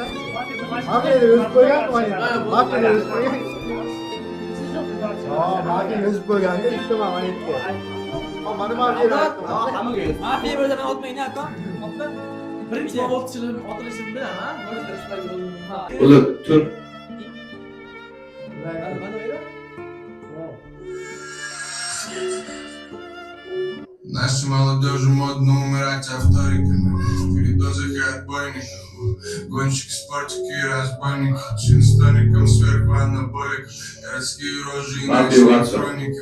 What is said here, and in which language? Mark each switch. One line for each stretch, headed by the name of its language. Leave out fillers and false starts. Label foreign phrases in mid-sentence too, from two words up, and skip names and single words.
Uzbek: Mafiyada o'zib qo'ygan qo'yadi. Mafiyada o'zib qo'ygan. Mafiya o'zib qo'yganda bitta mana aytdi. Mana mafiya. Hammaga yo'q. Mafiya bo'lsa men olmayman, akam. Birinchi otilishini bilaman. Bo'ldi, tun.
Russian: Наша молодежи модно умирать авториками. Передозах и отбойников. Гонщик, спортики и разбойник. Чин с тоником сверху анаболик. Городские рожи и хроники.